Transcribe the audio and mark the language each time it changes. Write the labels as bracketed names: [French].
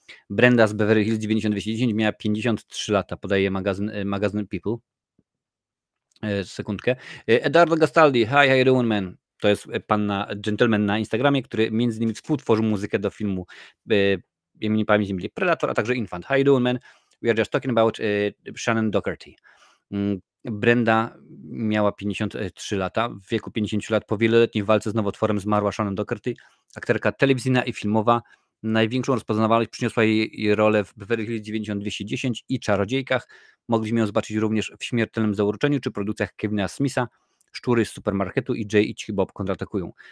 [Polish] Brenda z Beverly Hills 90210 miała 53 lata, podaje magazyn People. Sekundkę. Eduardo Gastaldi, [English] hi, how you doing, man? [Polish] To jest gentleman na Instagramie, który między innymi współtworzył muzykę do filmu nie pamiętam, Predator, a także Infant. [English] How you doing, man? We are just talking about Shannon Doherty. [Polish] Brenda miała 53 lata. W wieku 50 lat po wieloletniej walce z nowotworem zmarła Shannon Doherty, aktorka telewizyjna i filmowa. Największą rozpoznawalność przyniosła jej rolę w Beverly Hills 90210 i Czarodziejkach. Mogliśmy ją zobaczyć również w Śmiertelnym Zauroczeniu czy produkcjach Kevina Smitha, Szczury z supermarketu i Jay i Cichy Bob kontratakują.